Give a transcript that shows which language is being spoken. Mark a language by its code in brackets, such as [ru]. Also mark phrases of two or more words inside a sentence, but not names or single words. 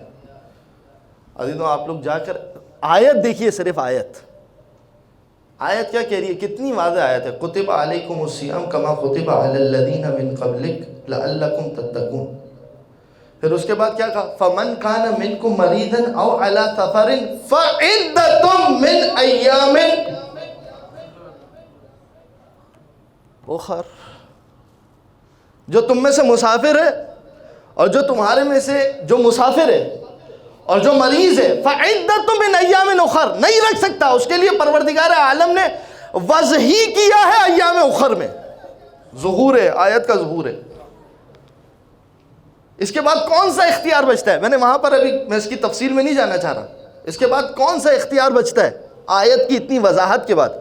[ur] عزیزوں آپ لوگ جا کر آیت دیکھیے، صرف آیت کیا کہہ رہی ہے؟ کتنی واضح آیت ہے. [ar] کتب علیکم الصیام کما کتب علی الذین من قبلک لعلکم تتقون. [ur] پھر اس کے بعد کیا کہا؟ [ar] فمن کان منکم مریضا او علی سفر فعدۃ من ایام اخر. [ur] جو تم میں سے مسافر ہے اور جو تمہارے میں سے جو مسافر ہے اور جو مریض ہے، [ar] فعدۃ من ایام اخر، [ur] نہیں رکھ سکتا، اس کے لیے پروردگار عالم نے وضع ہی کیا ہے [ar] ایام اخر [ur] میں. ظہور ہے، آیت کا ظہور ہے. اس کے بعد کون سا اختیار بچتا ہے؟ میں نے وہاں پر ابھی میں اس کی تفصیل میں نہیں جانا چاہ رہا. اس کے بعد کون سا اختیار بچتا ہے آیت کی اتنی وضاحت کے بعد؟